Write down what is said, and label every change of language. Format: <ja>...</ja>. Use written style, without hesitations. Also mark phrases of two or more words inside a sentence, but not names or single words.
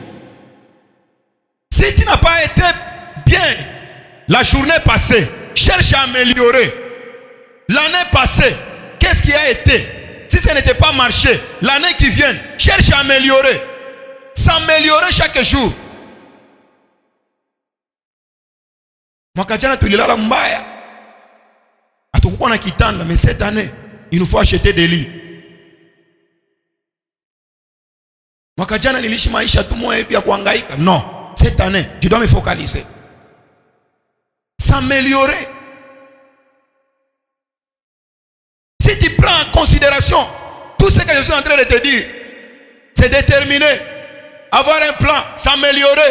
<fr>Si tu n'as pas été bien la journée passée, cherche à améliorer. L'année passée, qu'est-ce qui a été? Si ça n'était pas marché, l'année qui vient, cherche à améliorer. S'améliorer chaque jour.</fr> <sw>Mwakajana tulilala mbaya. Hatukuwa na kitanda,</sw> <fr>mais cette année, il nous faut acheter des lits.</fr> <sw>Mwaka jana niliishi maisha tu moja hivi ya kuhangaika.</sw> <fr>Non, cette année, je dois me focaliser. S'améliorer. Si tu prends en considération tout ce que je suis en train de te dire, c'est déterminer, avoir un plan, s'améliorer.</fr>